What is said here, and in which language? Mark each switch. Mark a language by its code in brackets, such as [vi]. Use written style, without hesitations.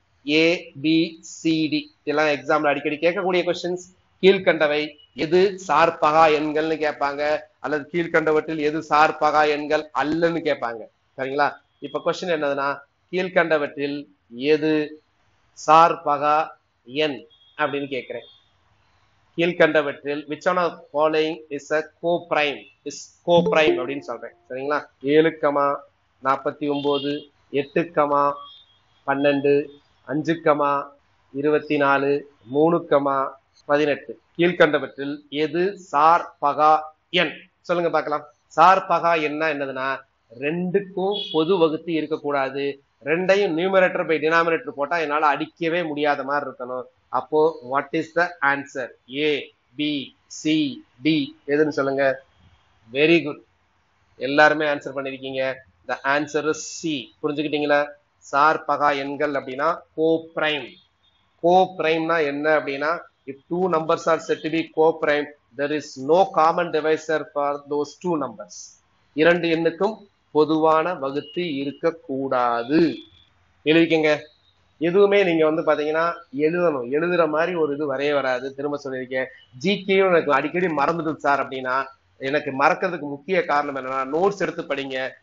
[ta] ABCD இதெல்லாம் எக்ஸாம்ல அடிக்கடி கேட்கக்கூடிய கொஸ்டின்ஸ். கீழ்கண்டவை எது சார் பகா எண்கள்னு கேட்பாங்க, அல்லது கீழ்கண்டவற்றில் எது சார் பகா எண்கள் அல்லன்னு கேட்பாங்க. சரிங்களா? இப்ப கொஸ்டின் என்னதுன்னா, கீழ்கண்டவற்றில் எது சார் பகா எண் அப்படின்னு கேட்கிறேன். கீழ்கண்டவற்றில் [en] which one of following is a co-prime [ta] அப்படின்னு சொல்றேன். சரிங்களா? 7,49, 8,12, 5,24, 3,18 கீழ்கண்டவற்றில் எது சார் பகா எண்? சொல்லுங்க பார்க்கலாம். சார் பகா எண்ணா என்னதுன்னா ரெண்டுக்கும் பொது வகுத்து இருக்கக்கூடாது. ரெண்டையும் நியூமரேட்டர் பை டினாமினேட்டர் போட்டா என்னால அடிக்கவே முடியாத மாதிரி இருக்கணும். அப்போ [en] What is the answer? [ta] ABCD எதுன்னு சொல்லுங்க. வெரி குட், எல்லாருமே ஆன்சர் பண்ணிருக்கீங்க. [en] The answer is C. [ta] புரிஞ்சுக்கிட்டீங்களா? சார் பகா எண்கள் அப்படின்னா கோப்ரைம். கோப்ரைம்னா என்ன அப்படின்னா [en] if two numbers are said to be co-prime, there is no common divisor for those two numbers. [ta] 2 எண்ணுக்கும் பொதுவான வகுத்து இருக்கக்கூடாது. எழுதிக்கங்க. எதுவுமே நீங்க வந்து பாத்தீங்கன்னா எழுதணும், எழுதுற மாதிரி ஒரு இது வரைய வராது. திரும்ப சொல்லியிருக்கேன், ஜிகேயும் எனக்கு அடிக்கடி மறந்துடுது சார் அப்படின்னா எனக்கு மறக்கிறதுக்கு முக்கிய காரணம் என்னன்னா நோட்ஸ் எடுத்து படிங்க.